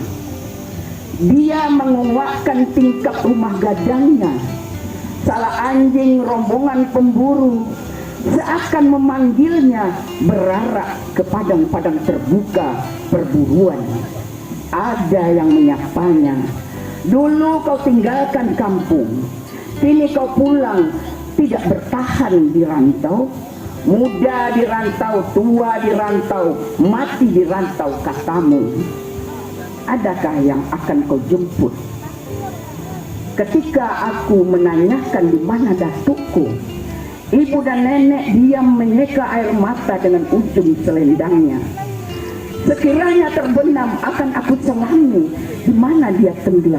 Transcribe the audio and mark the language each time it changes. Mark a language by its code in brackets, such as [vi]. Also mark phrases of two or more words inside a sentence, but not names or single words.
[id] Dia menguakkan tingkap rumah gadangnya, salah anjing rombongan pemburu seakan memanggilnya berarak ke padang-padang terbuka perburuan. Ada yang menyapanya, dulu kau tinggalkan kampung, kini kau pulang, tidak bertahan di rantau. Muda di rantau, tua di rantau, mati di rantau katamu. Adakah yang akan kau jemput? Ketika aku menanyakan di mana datukku, ibu dan nenek diam menyeka air mata dengan ujung selendangnya. Sekiranya terbenam akan aku selami di mana dia tenggelam.